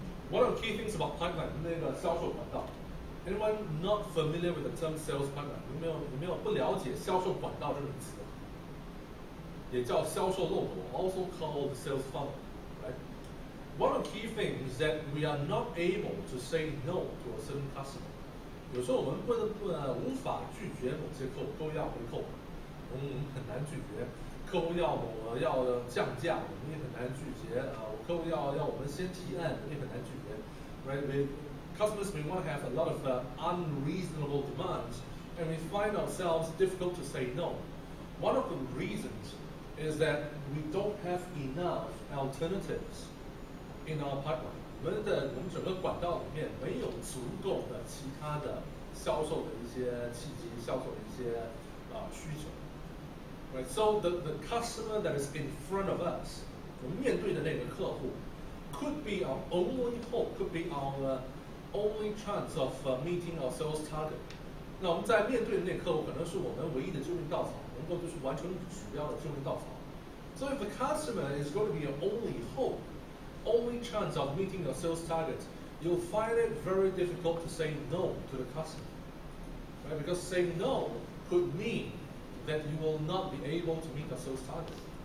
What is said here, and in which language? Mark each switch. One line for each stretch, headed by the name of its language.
English: One of the key things about pipeline,
Chinese: 那个销售管道。
English: Anyone not familiar with the term sales pipeline?
Chinese: 有没有不了解销售管道这个名词？也叫销售漏斗
English: ，also called sales funnel. Right? One of the key things that we are not able to say no to a certain customer.
Chinese: 有时候我们无法拒绝某些客户，都要回扣，我们很难拒绝。客户要降价，我们也很难拒绝。客户要我们先提案，我们也很难拒绝。
English: Right? Customers may want to have a lot of unreasonable demands, and we find ourselves difficult to say no. One of the reasons is that we don't have enough alternatives in our pipeline.
Chinese: 我们整个管道里面没有足够的其他的销售的一些契机，销售的一些需求。
English: Right? So the customer that is in front of us,
Chinese: 我们面对的那个客户
English: could be our only hope, could be our only chance of meeting our sales target.
Chinese: 那我们在面对的那个客户可能是我们唯一的救命稻草，能够就是完成指标的救命稻草。
English: So if the customer is going to be your only hope, only chance of meeting your sales target, you'll find it very difficult to say no to the customer. Right? Because saying no could mean that you will not be able to meet the sales target.